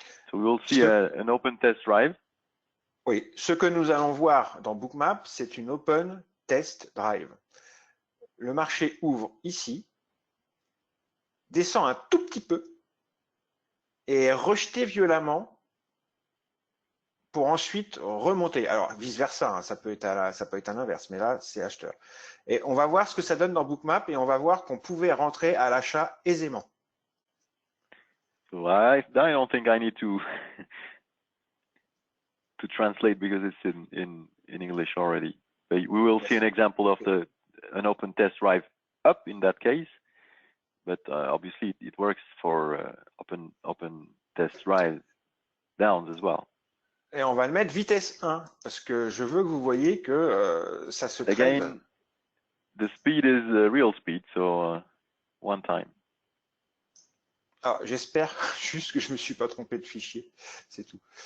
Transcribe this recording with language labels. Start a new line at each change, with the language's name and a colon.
English: So we will see an open test drive.
French: Oui, ce que nous allons voir dans Bookmap, c'est une Open Test Drive. Le marché ouvre ici, descend un tout petit peu et est rejeté violemment pour ensuite remonter. Alors, vice-versa, hein, ça peut être à l'inverse, mais là, c'est acheteur. Et on va voir ce que ça donne dans Bookmap et on va voir qu'on pouvait rentrer à l'achat aisément.
English: So I don't think I need to translate because it's in English already. But we will see an example of an open test drive up in that case. But obviously, it works for open test drive downs as well.
French: Et on va le mettre vitesse 1 parce que je veux que vous voyez que ça se trade.
English: Again, the speed is real speed, so one time.
French: Ah, j'espère juste que je me suis pas trompé de fichier, c'est tout.